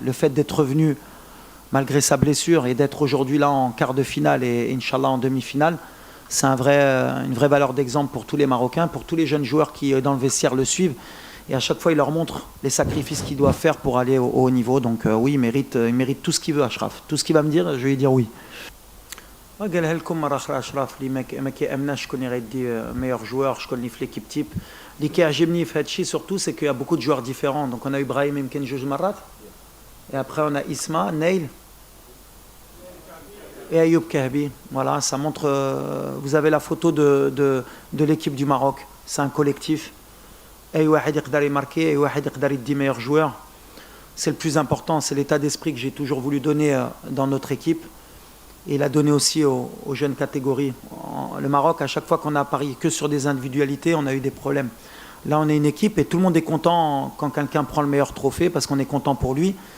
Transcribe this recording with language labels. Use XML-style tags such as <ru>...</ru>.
<fr>Le fait d'être revenu malgré sa blessure et d'être aujourd'hui là en quart de finale et Inch'Allah en demi-finale, c'est une vraie valeur d'exemple pour tous les Marocains, pour tous les jeunes joueurs qui, dans le vestiaire, le suivent. Et à chaque fois, il leur montre les sacrifices qu'ils doivent faire pour aller au haut niveau. Donc oui, il mérite tout ce qu'il veut, Achraf. Tout ce qu'il va me dire, je vais lui dire oui.</fr> <ar>قالها لكم مرة أخرى أشرف اللي ما كيأمناش شكون يغيدي</ar> <fr>meilleur joueur,</fr> <ar>شكون اللي في</ar> <fr>l'équipe type.</fr> <ar>اللي كيعجبني في هذا الشيء</ar> <fr>surtout c'est qu'il y a beaucoup de joueurs différents. Donc on a eu Brahim</fr> <ar>يمكن جوج مرات.</ar> <fr>Et après on a Isma, Neil et Ayoub Kahbi. Voilà, ça montre. Vous avez la photo de l'équipe du Maroc. C'est un collectif.</fr> <ar>أي واحد يقدر يماركي, أي واحد يقدر يدي</ar> <fr>meilleur joueur. C'est le plus important, c'est l'état d'esprit que j'ai toujours voulu donner dans notre équipe. Et il a donné aussi aux jeunes catégories. Le Maroc, à chaque fois qu'on a parié que sur des individualités, on a eu des problèmes. Là, on est une équipe et tout le monde est content quand quelqu'un prend le meilleur trophée parce qu'on est content pour lui.</fr>